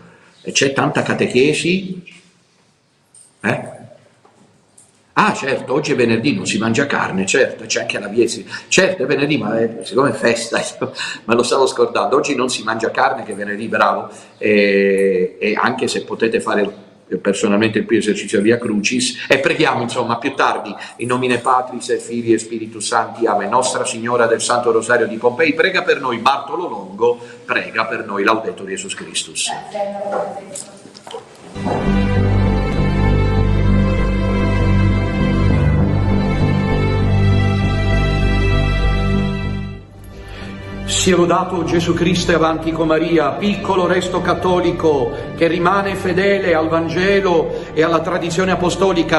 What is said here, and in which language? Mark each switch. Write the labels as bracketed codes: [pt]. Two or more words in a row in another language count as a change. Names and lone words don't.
[it] E c'è tanta catechesi, Ah certo, oggi è venerdì, non si mangia carne, certo, c'è anche la Viesi, certo è venerdì, ma siccome è festa, me lo stavo scordando, oggi non si mangia carne, che è venerdì, bravo, e anche se potete fare personalmente il primo esercizio Via Crucis, e preghiamo insomma più tardi, [la] in nomine Patris et Filii e Spiritus Sancti, Amen. [it] Nostra Signora del Santo Rosario di Pompei, prega per noi. Bartolo Longo, prega per noi. [la] Laudetur Jesus Christus. [it] Sia lodato Gesù Cristo e avanti con Maria, piccolo resto cattolico che rimane fedele al Vangelo e alla tradizione apostolica.